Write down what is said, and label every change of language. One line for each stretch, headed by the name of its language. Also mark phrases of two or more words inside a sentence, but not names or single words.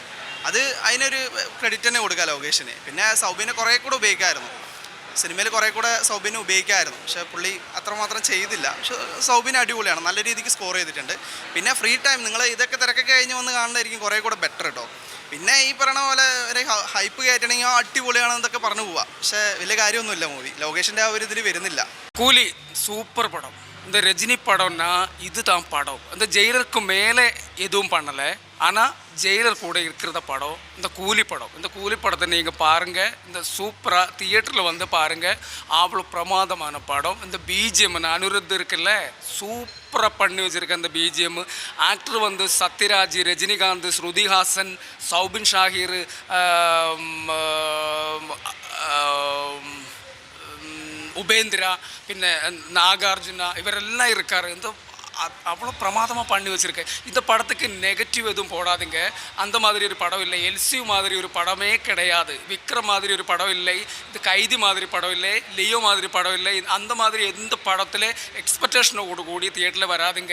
Malayalam: അത് അതിനൊരു ക്രെഡിറ്റ് തന്നെ കൊടുക്കുക ലോകേഷിന്. പിന്നെ സൗബിനെ കുറേ കൂടെ ഉപയോഗിക്കാമായിരുന്നു, സിനിമയിൽ കുറേ കൂടെ സൗബിനെ ഉപയോഗിക്കാമായിരുന്നു. പക്ഷേ പുള്ളി അത്രമാത്രം ചെയ്തില്ല. പക്ഷെ സൗബിന് അടിപൊളിയാണ്, നല്ല രീതിക്ക് സ്കോർ ചെയ്തിട്ടുണ്ട്. പിന്നെ
English: free time
Malayalam: നിങ്ങൾ ഇതൊക്കെ തിരക്കൊക്കെ കഴിഞ്ഞ് വന്ന് കാണുന്നതായിരിക്കും കുറേ കൂടെ ബെറ്റർ കേട്ടോ. പിന്നെ ഈ പറഞ്ഞ പോലെ ഒരു ഹൈപ്പ് കയറ്റണമെങ്കിൽ അടിപൊളിയാണെന്നൊക്കെ പറഞ്ഞു പോവാം. പക്ഷേ വലിയ കാര്യമൊന്നുമില്ല മൂവി. ലോകേഷിൻ്റെ ആ ഒരു ഇതിൽ വരുന്നില്ല.
Tamil: கூலி சூப்பர் படம். இந்த ரஜினி படம்னா இதுதான் படம். இந்த ஜெயிலருக்கு மேலே எதுவும் பண்ணலை, ஆனால் ஜெயிலர் கூட இருக்கிறத படம் இந்த கூலி படம். இந்த கூலி படத்தை நீங்கள் பாருங்கள், இந்த சூப்பராக தியேட்டரில் வந்து பாருங்கள், அவ்வளோ பிரமாதமான படம். இந்த பிஜிஎம் அனிருத் இருக்குல்ல, சூப்பராக பண்ணி வச்சுருக்க அந்த பிஜிஎம். ஆக்டர் வந்து சத்யராஜ், ரஜினிகாந்த், ஸ்ருதிஹாசன், சௌபின் ஷாஹிர், ഉപേന്ദ്ര, പിന്നെ നാഗാർജുന, ഇവரெல்லாம் இருக்காரு. இந்த அவ்வளோ பிரமாதமாக பண்ணி வச்சுருக்கேன். இந்த படத்துக்கு நெகட்டிவ் எதுவும் போடாதீங்க. அந்த மாதிரி ஒரு படம் இல்லை, எல்சியூ மாதிரி ஒரு படமே கிடையாது, விக்ரம் மாதிரி ஒரு படம் இல்லை, இது கைதி மாதிரி படம் இல்லை, லியோ மாதிரி படம் இல்லை. அந்த மாதிரி எந்த படத்தில் எக்ஸ்பெக்டேஷனோடு கூடி தியேட்டரில் வராதிங்க.